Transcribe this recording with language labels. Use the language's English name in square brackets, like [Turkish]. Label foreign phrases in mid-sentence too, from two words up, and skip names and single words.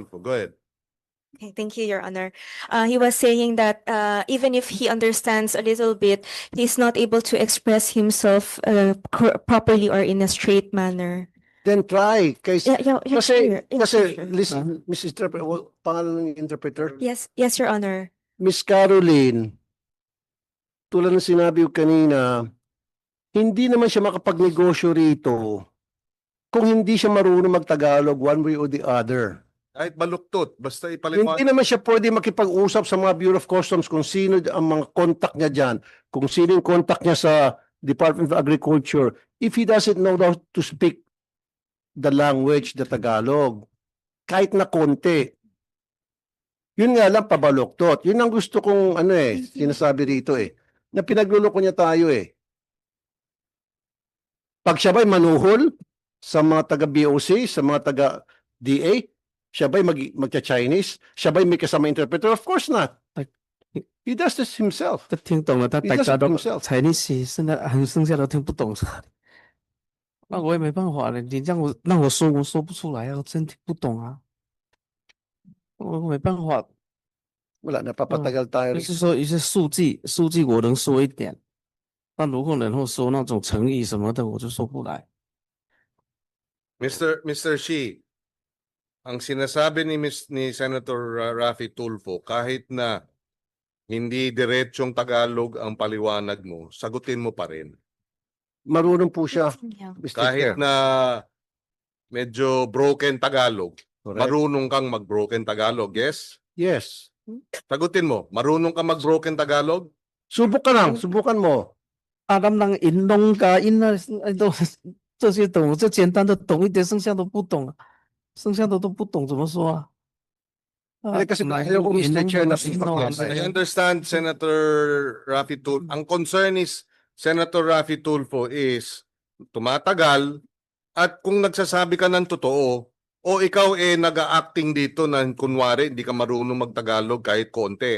[English] Tulfo. Go ahead. Okay, thank you, Your Honor. He was saying that even if he understands a little bit, he's not able to express himself properly or in a straight manner. then try. Kasi, Yeah, sure. Yeah, [Filipino] kasi, [English] sure. listen, Mrs. Interpreter, [Filipino] pangalan ng interpreter? [English] Yes, Your Honor. [Filipino] Miss Caroline, tulad ng sinabi ko kanina, hindi naman siya makapagnegosyo rito kung hindi siya marunong mag-Tagalog [English] one way or the other. [Filipino] Kahit baluktot, basta Hindi ipaliwanag. naman siya pwede makipag-usap sa mga Bureau of Customs kung sino ang mga contact niya dyan, kung sino yung contact niya sa Department of Agriculture, [English] if he doesn't know how to speak the language, the Tagalog, [Filipino] kahit na konti. Yun nga lang, pabaluktot. Yun ang gusto kong, sinasabi rito na pinagluloko niya tayo Pag siya ba'y manuhol sa mga taga-BOC, sa mga taga-DA, siya ba'y magcha-Chinese? Siya ba'y may kasama interpreter? [English] Of course not. He does this himself. [Chinese] 他听懂了，他 [English] He [Chinese] 大 [English] does [Chinese] 家 [English] it [Chinese] 都 [English] himself. [Chinese] 才你写，剩下都听不懂。那我也没办法了，你让我说，我说不出来啊，我真听不懂啊，我没办法。 [Filipino] Wala, napapatagal tayo [Chinese] 就 [Filipino] rito. [Chinese] 是说一些数据我能说一点，但如果然后说那种成语什么的，我就说不来。 [English] Mr. [Filipino] Shi, ang sinasabi ni Senator Raffy Tulfo, kahit na hindi diretsong Tagalog ang paliwanag mo, sagutin mo pa rin. Marunong po siya, [English] Yeah. Mr. Chair. [Filipino] Kahit na medyo broken Tagalog, [English] Correct. [Filipino] marunong kang mag-broken Tagalog, yes? [English] Yes. [Filipino] Sagutin mo, marunong kang mag-broken Tagalog? Subukan lang, subukan mo. [Chinese] 咱们银龙噶银啊，都这些懂，这简单的懂一点，剩下都不懂，剩下的都不懂怎么说啊？ [Filipino] Kasi ayaw ko, Mr. Chair, na [English] I understand, Senator Raffy Tulfo. [Filipino] Ang concern is, Senator Raffy Tulfo is tumatagal at kung nagsasabi ka ng totoo o ikaw nag-a-acting dito na kunwari hindi ka marunong mag-Tagalog kahit konti.